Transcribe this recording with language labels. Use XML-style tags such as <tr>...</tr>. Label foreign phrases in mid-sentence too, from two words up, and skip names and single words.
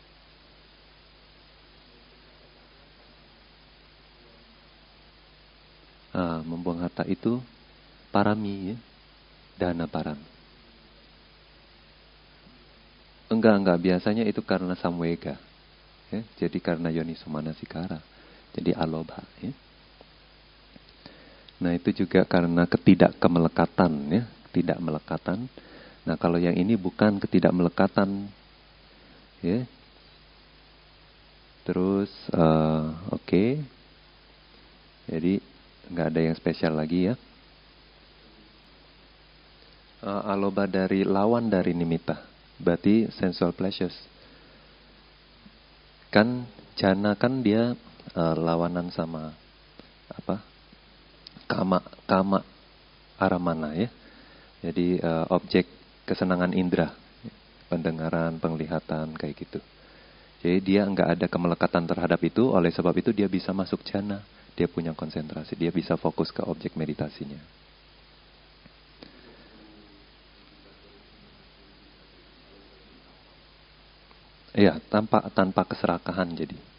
<id>Membuang harta itu parami ya,</id> <pi>dana parami.</pi> <id>Enggak, biasanya itu karena samwega. Ya. Jadi karena</id> <pi>yoniso manasikara.</pi> <id>Jadi alobha ya. Nah itu juga karena ketidakkemelekatan ya, tidak melekatan. Nah kalau yang ini bukan ketidakmelekatan ya. Terus oke. Jadi nggak ada yang spesial lagi ya. Aloba dari lawan dari nimitta, berarti</id> <en>sensual pleasures.</en> <id>Kan jana kan dia lawanan sama apa?</id> <pi>Kama aramana ya.</pi> <id>Jadi objek kesenangan indera, pendengaran, penglihatan kayak gitu. Jadi dia nggak ada kemelekatan terhadap itu, oleh sebab itu dia bisa masuk jana. Dia punya konsentrasi, dia bisa fokus ke objek meditasinya. Iya, tanpa keserakahan jadi.</id>